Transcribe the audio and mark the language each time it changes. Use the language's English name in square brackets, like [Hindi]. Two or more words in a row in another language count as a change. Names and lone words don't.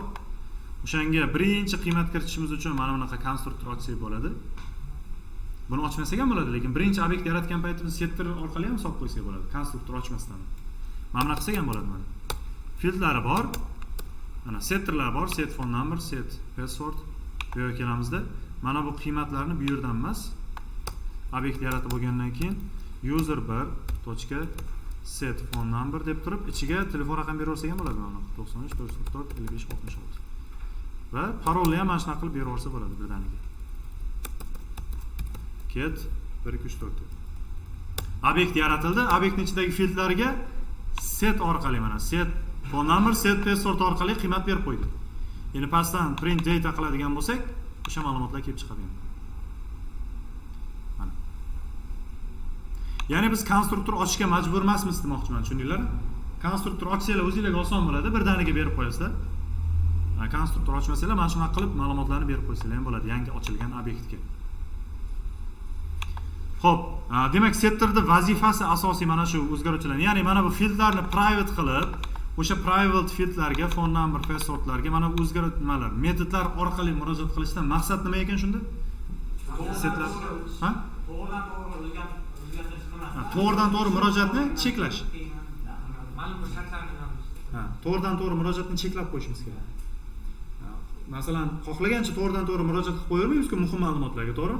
[Uzbek] O'shanga birinchi qiymat kiritishimiz uchun mana bunaqa konstruktor ochsak bo'ladi. Buni ochmasak ham bo'ladi, lekin birinchi obyekt yaratgan paytimiz setter orqali ham solib qo'ysak bo'ladi, konstruktor ochmasdan. Mana bunaqa qilsak ham bo'ladi mana. Fieldlari bor. Mana setterlar bor, [English] set phone number, set password. [Uzbek] Bu yerga kelamizda. Mana bu qiymatlarni bu yerdan emas, obyekt yaratib bo'lgandan keyin user 1. [English] set phone number [Uzbek] deb turib, ichiga telefon raqami beraversak ham bo'ladi mana 93 404 55 66. Va parolni ham mana shunaqa qilib beraversa bo'ladi birdaniga. Ket 1 2 3 4 deb. Obyekt yaratildi, obyektning ichidagi fieldlarga set orqali mana [English] set phone number, set password [Uzbek] orqali qiymat berib qo'ydik. Endi pastdan [English] print data [Uzbek] qiladigan bo'lsak, o'sha ma'lumotlar kelib chiqadi endi. Mana. Ya'ni biz konstruktor ochishga majbur emasmiz demoqchiman, tushundinglarmi? Konstruktor ochsanglar o'zingizlarga oson bo'ladi, birdaniga berib qo'yasizlar. Konstruktor ochmasanglar, mana shunaqa qilib ma'lumotlarni berib qo'ysanglar ham bo'ladi yangi ochilgan obyektga. Xo'p, demak setterning vazifasi asosiy mana shu o'zgaruvchilar. Ya'ni mana bu fieldlarni private qilib, o'sha private fieldlarga, [English] phone number, [Uzbek] passwordlarga mana bu o'zgartmalar, metodlar orqali murojaat qilishdan maqsad nima ekan shunda? Setlar. Ha? To'g'ridan to'g'ri murojaatni cheklash. ma'lum bir shartlarni yozamiz. Ha, to'g'ridan to'g'ri murojaatni cheklab qo'yishimiz kerak. Masalan, xohlagancha to'g'ridan to'g'ri murojaat qilib qo'yavermaymiz-ku muhim ma'lumotlarga, to'g'ri?